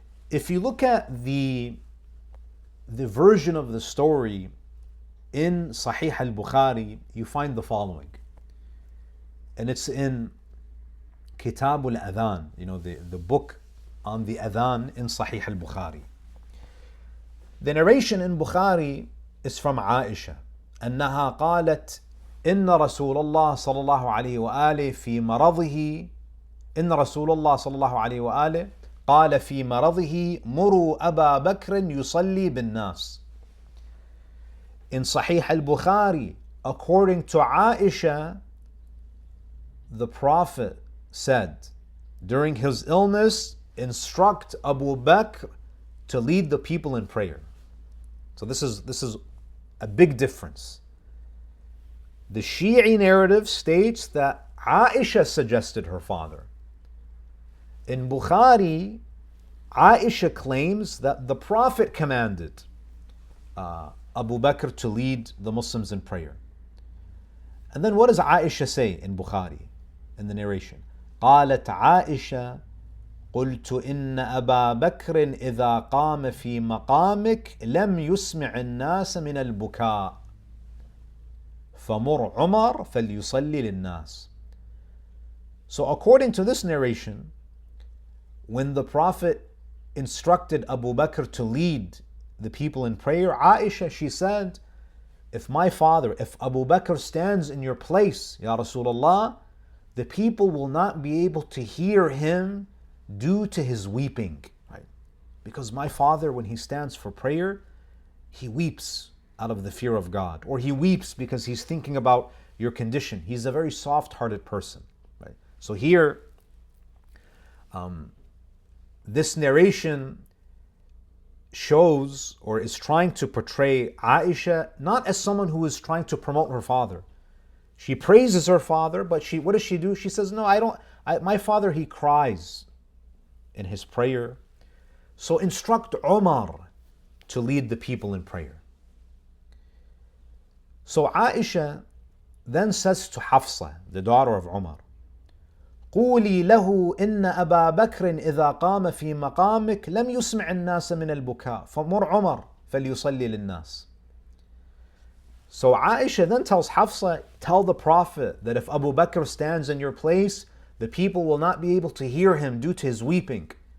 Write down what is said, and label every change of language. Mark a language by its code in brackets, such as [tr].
[en] If you look at the version of the story in Sahih al-Bukhari, you find the following. And it's in Kitabul Adhan, the book on the Adhan in Sahih al-Bukhari. The narration in Bukhari is from Aisha. [ar] أنها قالت إن رسول الله صلى الله عليه وآله في مرضه إن رسول الله صلى الله عليه وآله قال في مرضه مروا أبا بكر يصلي بالناس. [en] In Sahih al-Bukhari, according to Aisha, the Prophet said, during his illness, instruct Abu Bakr to lead the people in prayer. So this is a big difference. The Shi'i narrative states that Aisha suggested her father. In Bukhari, Aisha claims that the Prophet commanded Abu Bakr to lead the Muslims in prayer. And then what does Aisha say in Bukhari, in the narration? [ar] قالت عائشة قلت إن أبا بكر إذا قام في مقامك لم يسمع الناس من البكاء فمر عمر فليصلي للناس. [en] So according to this narration, when the Prophet instructed Abu Bakr to lead the people in prayer, Aisha, she said, if Abu Bakr stands in your place, Ya Rasulullah, the people will not be able to hear him due to his weeping. Right? Because my father, when he stands for prayer, he weeps out of the fear of God, or he weeps because he's thinking about your condition. He's a very soft-hearted person. Right? So here, this narration shows or is trying to portray Aisha not as someone who is trying to promote her father. She praises her father, but what does she do? She says, no, my father, he cries in his prayer. So instruct Umar to lead the people in prayer. So Aisha then says to Hafsa, the daughter of Umar, [ar] قولي له إن أبا بكر إذا قام في مقامك لم يسمع الناس من البكاء فمر عمر فليصلي للناس. [en] So Aisha then tells Hafsa, tell the Prophet that if Abu Bakr stands in your place, the people will not be able to hear him due to his weeping.